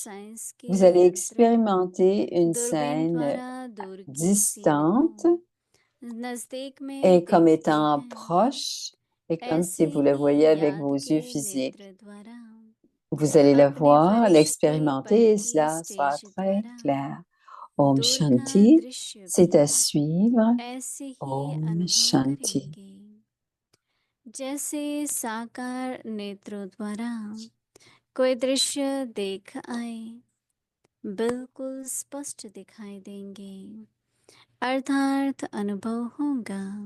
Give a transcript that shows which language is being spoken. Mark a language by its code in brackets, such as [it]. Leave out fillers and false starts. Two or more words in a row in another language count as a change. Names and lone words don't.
[fr] Vous allez expérimenter une scène distante et comme étant proche et comme si vous le voyez avec vos yeux physiques. Vous allez le voir, l'expérimenter et cela sera très clair. [hi] ओम शांति, [fr] c'est à suivre. [hi] ओम शांति. जैसे साकार नेत्रों द्वारा कोई दृश्य देख आए बिल्कुल स्पष्ट दिखाई देंगे अर्थात अनुभव होगा।